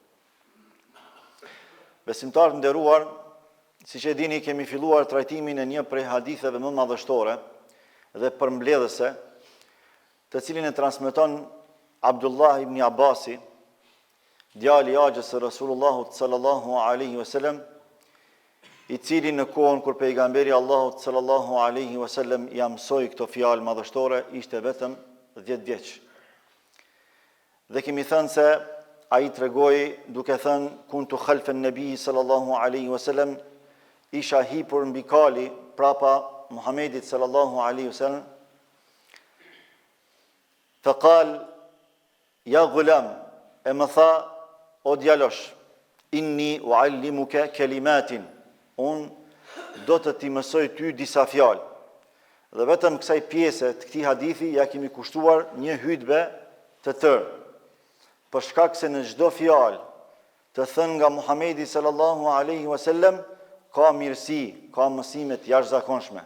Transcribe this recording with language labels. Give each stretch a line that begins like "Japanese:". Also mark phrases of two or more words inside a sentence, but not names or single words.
Albanian: Besimtarë nderuar, siç e dini, kemi filluar trajtimin e një prej haditheve më madhështore dhe përmbledhëse, të cilin e transmeton Abdullah ibn Abasi, djali i Axhës së Rasulullahut
Arabic: صلى الله عليه وسلم,
Albanian: i cili në kohën kur pejgamberi Allahut
Arabic: صلى الله عليه وسلم
Albanian: ja mësoi këto fjalë madhështore, ishte vetëm 10 vjeç. Dhe kemi thënë se ai tregoi duke thënë:
Arabic: كنت خلف النبي صلى الله عليه وسلم,
Albanian: isha hipur mbi kali prapa Muhamedit
Arabic: صلى الله عليه وسلم. فقال يا غلام,
Albanian: e më tha: o djalosh,
Arabic: إني أعلمك كلمات,
Albanian: un do të ti mësoj ty disa fjalë. Dhe vetëm kësaj pjese të këtij hadithi ja kemi kushtuar një hutbe të tërë, për shkak se në çdo fjalë të thënë nga Muhamedi
Arabic: صلى الله عليه وسلم
Albanian: ka mirësi, ka mësime të jashtëzakonshme.